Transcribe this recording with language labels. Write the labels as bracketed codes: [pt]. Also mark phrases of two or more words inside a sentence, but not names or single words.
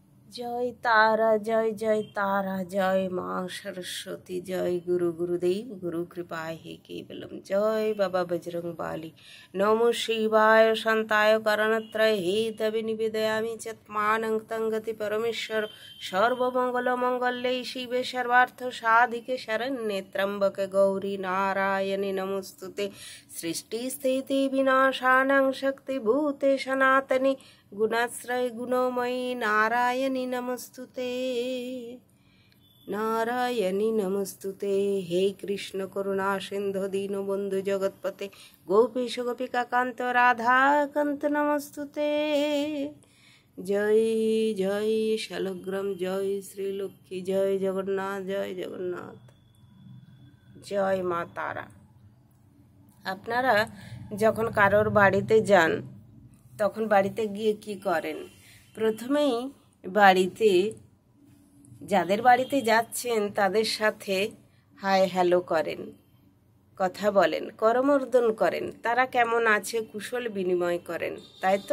[sa] जय तारा जय जय तारा जय माँ सरस्वती जय गुरु गुरुदेव गुरु कृपा हे केवलम जय बाबा बजरंग बाली नमो शिवाय शांताय करणत्रय हे तवे निवेदयामि चत्मानं तंगति परमेश्वर सर्वमंगल मंगल्ये शिवे सर्वार्थ साधिके शरण्ये त्र्यंबके गौरी नारायणि नमोस्तुते सृष्टि स्थिति विनाशानं शक्तिभूते सनातनी गुणाश्रय गुणमयी नारायणी नमस्तुते नारायणी नमस्तुते हे कृष्ण करुणा सिंधु दीनबंधु जगतपते गोपीश गोपिका कांत राधा कांत नमस्तुते जय जय शालग्राम जय श्रीलक्ष्मी जय जगन्नाथ जय मा तारा। [bn] আপনারা যখন কারোর বাড়িতে যান তখন বাড়িতে গিয়ে কি করেন? প্রথমেই বাড়িতে যাদের বাড়িতে যাচ্ছেন তাদের সাথে হাই হ্যালো করেন, কথা বলেন, করমর্দন করেন, তারা কেমন আছে কুশল বিনিময় করেন, তাই তো?